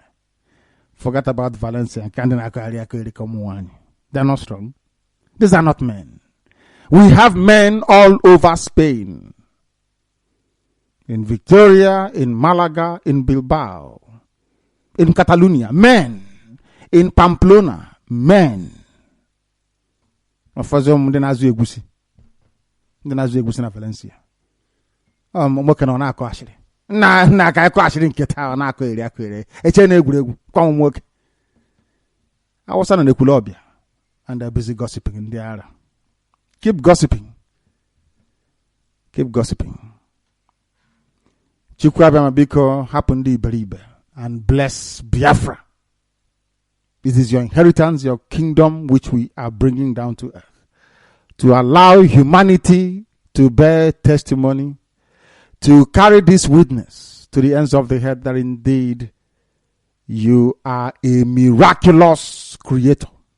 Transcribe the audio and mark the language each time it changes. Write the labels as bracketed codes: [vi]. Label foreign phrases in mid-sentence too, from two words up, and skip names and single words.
[en] Forget about Valencia. They're not strong. These are not men. We have men all over Spain. In Victoria, in Malaga, in Bilbao, in Catalonia, men. In Pamplona, men. [ig] Na Valencia. Na ka akọ ashiri nketa na akọ eri akọ eche na egwuregwu kwa nwoke. [en] I was on Ekulobia and they're busy gossiping in the area. Keep gossiping. Keep gossiping. [ig] Chukwuabiama biko hapundi iberibe [en] and bless Biafra. This is your inheritance, your kingdom, which we are bringing down to earth. To allow humanity to bear testimony, to carry this witness to the ends of the earth that indeed you are a miraculous creator.